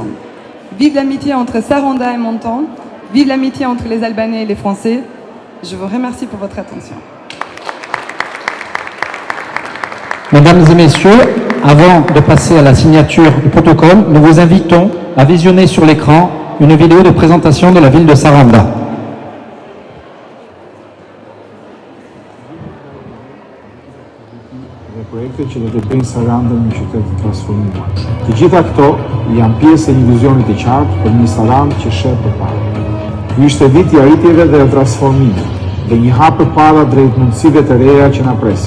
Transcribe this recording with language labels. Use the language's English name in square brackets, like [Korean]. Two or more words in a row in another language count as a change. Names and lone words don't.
[French] Vive l'amitié entre Saranda et Menton, vive l'amitié entre les Albanais et les Français. Je vous remercie pour votre attention. Mesdames et messieurs, avant de passer à la signature du protocole, nous vous invitons à visionner sur l'écran une vidéo de présentation de la ville de Saranda. [Albanian] Projekte që do të bëjnë Sarandën një qytet të transformuar. Të gjitha këto janë pjesë e një vizionit të qartë për një Sarandë që sheh përpara. Ky ishte viti i arritjeve dhe transformimit, dhe një hap përpara drejt mundësive të reja që na presin.